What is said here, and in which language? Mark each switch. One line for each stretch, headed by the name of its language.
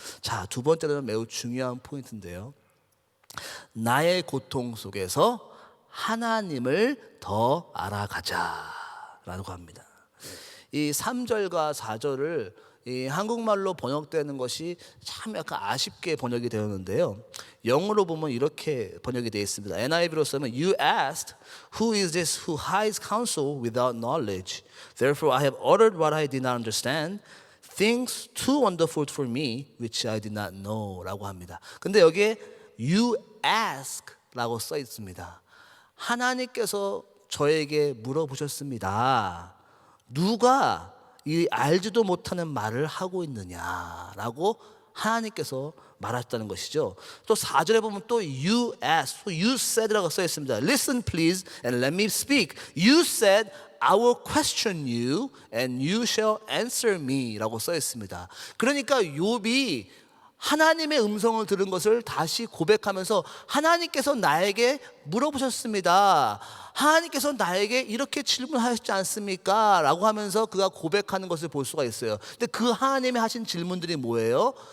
Korean: 자, 두 번째로는 매우 중요한 포인트인데요, 나의 고통 속에서 하나님을 더 알아가자 라고 합니다. 이 3절과 4절을 이 한국말로 번역되는 것이 참 약간 아쉽게 번역이 되었는데요, 영어로 보면 이렇게 번역이 되어 있습니다. NIV로 쓰면
English: You asked, who is this who hides counsel without knowledge? Therefore I have ordered what I did not understand, things too wonderful for me which I did not know
Korean: 라고 합니다. 근데 여기에
English: You ask
Korean: 라고 써 있습니다. 하나님께서 저에게 물어보셨습니다. 누가 이 알지도 못하는 말을 하고 있느냐라고 하나님께서 말하셨다는 것이죠. 또 4절에 보면 또
English: you asked, you said
Korean: 라고 써 있습니다.
English: Listen please and let me speak. You said I will question you and you shall answer me
Korean: 라고 써 있습니다. 그러니까 욥이 하나님의 음성을 들은 것을 다시 고백하면서 하나님께서 나에게 물어보셨습니다. 하나님께서 나에게 이렇게 질문하셨지 않습니까? 라고 하면서 그가 고백하는 것을 볼 수가 있어요. 근데 그 하나님이 하신 질문들이 뭐예요?